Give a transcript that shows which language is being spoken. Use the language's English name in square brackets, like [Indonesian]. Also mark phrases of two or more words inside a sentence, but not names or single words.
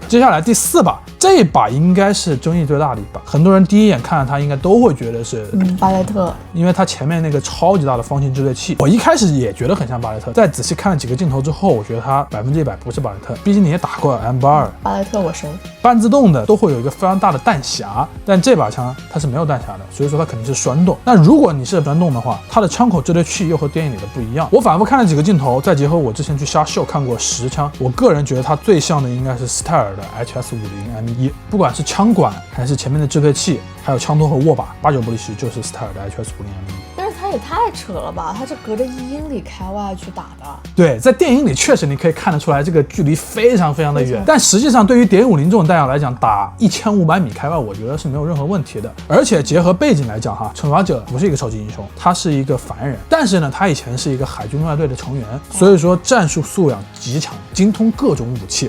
[Chinese] 接下來第4把，這把應該是爭議最大的一把，很多人第一眼看到它應該都會覺得是巴雷特，因為它前面那個超級大的方形置對器，我一開始也覺得很像巴雷特，再仔細看了幾個鏡頭之後，我覺得它100%不是巴雷特，畢竟你也打過 M82，巴雷特我熟。半自動的都會有一個非常大的彈匣，但這把槍它是沒有彈匣的，所以說它肯定是栓動。那如果你是栓動的話，它的槍口置對器又和電影裡的不一樣。我反覆看了幾個鏡頭，再結合我之前去瞎秀看過實槍，我個人覺得它最像的應該是斯泰爾的 HS50M1，不管是槍管還是前面的置對器，還有槍托和握把，8/9不離十就是斯泰爾的 HS50M1。他也太扯了吧！他是隔着1英里開外去打的。對，在電影裡確實你可以看得出來，這個距離非常非常的遠。但實際上，對於點50這種彈藥來講，打1500米開外，我覺得是沒有任何問題的。而且結合背景來講，哈，懲罰者不是一個超級英雄，他是一個凡人。但是呢，他以前是一個海軍陸戰隊的成員，所以說戰術素養極強，精通各種武器。